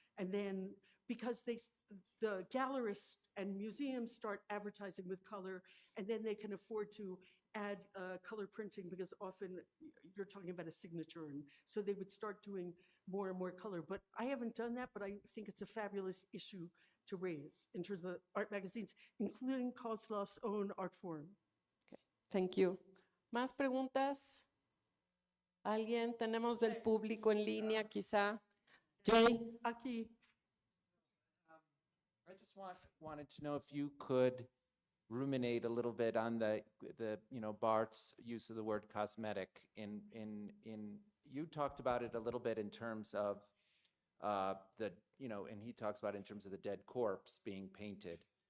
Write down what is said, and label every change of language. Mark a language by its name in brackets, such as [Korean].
[English] And then because the gallerists and museums start advertising with color, and then they can afford to add color printing, because often you're talking about a signature, and so they would start doing more and more color. But I haven't done that, but I think it's a fabulous issue to raise in terms of art magazines, including Kozlov's own Art Forum. Okay, thank you. [Spanish] ¿Más preguntas? ¿Alguien? ¿Tenemos del público en línea, quizá? [English] Jay? [Spanish] Aquí. [English] I just wanted to know if you could ruminate a little bit on the Barth's use of the word cosmetic. You talked about it a little bit in terms of and he talks about it in terms of the dead corpse being painted.